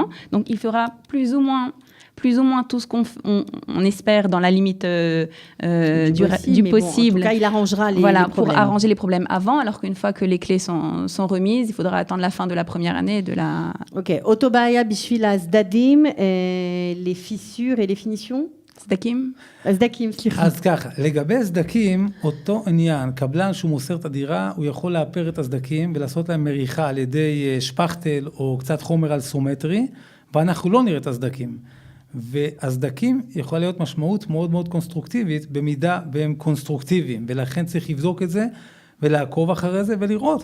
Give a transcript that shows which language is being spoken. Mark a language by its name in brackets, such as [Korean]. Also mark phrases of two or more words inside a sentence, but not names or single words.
[French] Donc, il fera plus ou moins tout ce qu'on espère dans la limite du mais possible. Bon, en tout cas, il arrangera les problèmes. Pour arranger les problèmes avant, alors qu'une fois que les clés sont remises, il faudra attendre la fin de la première année de la... Ok. [Hebrew] אותה בעיה בשביל הסדקים, [French] les fissures et les finitions. [Hebrew] סדקים? הזדקים, סליחה. אז ככה, לגבי סדקים, אותו עניין, קבלן שהוא מוסר את הדירה, הוא יכול לאפר את הסדקים ולעשות להם מריחה על ידי שפכטל או קצת חומר אלסומטרי, ואנחנו לא נראה את הסדקים. והסדקים יכולה להיות משמעות מאוד מאוד קונסטרוקטיבית, במידה והם קונסטרוקטיביים, ולכן צריך לבדוק את זה ולעקוב אחרי זה ולראות.